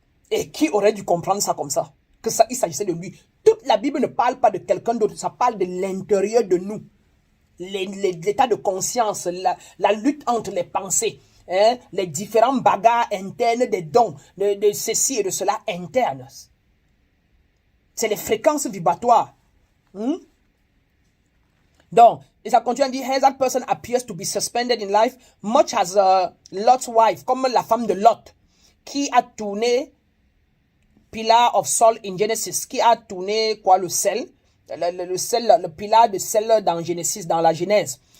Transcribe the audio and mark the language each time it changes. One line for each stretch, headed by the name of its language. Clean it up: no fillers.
French: Et qui aurait dû comprendre ça comme ça? Que ça, il s'agissait de lui. Toute la Bible ne parle pas de quelqu'un d'autre, ça parle de l'intérieur de nous. L'état de conscience, la lutte entre les pensées, hein, les différents bagarres internes des dons, de ceci et de cela internes. C'est les fréquences vibratoires. Donc, et ça continue à dire,
English: as that person appears to be suspended in life, much as Lot's wife,
French: comme la femme de Lot, qui a tourné
English: pillar of salt in Genesis,
French: qui a tourné quoi, le sel, le sel, le pilar de sel dans Genesis, dans la Genèse.